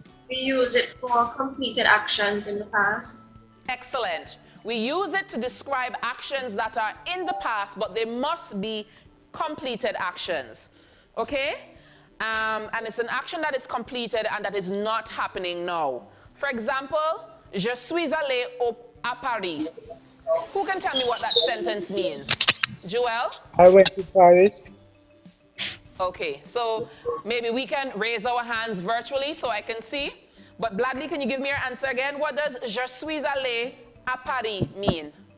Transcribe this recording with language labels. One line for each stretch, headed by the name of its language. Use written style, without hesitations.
English: We use it for completed actions in the past. Excellent. We use it to describe actions that are in the past, but they must be completed actions. Okay? And it's an action that is completed and that is not happening now. For example,
French: je suis allé à Paris.
English: Who can tell me what that sentence means? Joel? I went to Paris. Okay, so maybe we can raise our hands virtually so I can see. But Bladley, can you give me your answer again? What does
French: je suis allé à Paris
English: mean?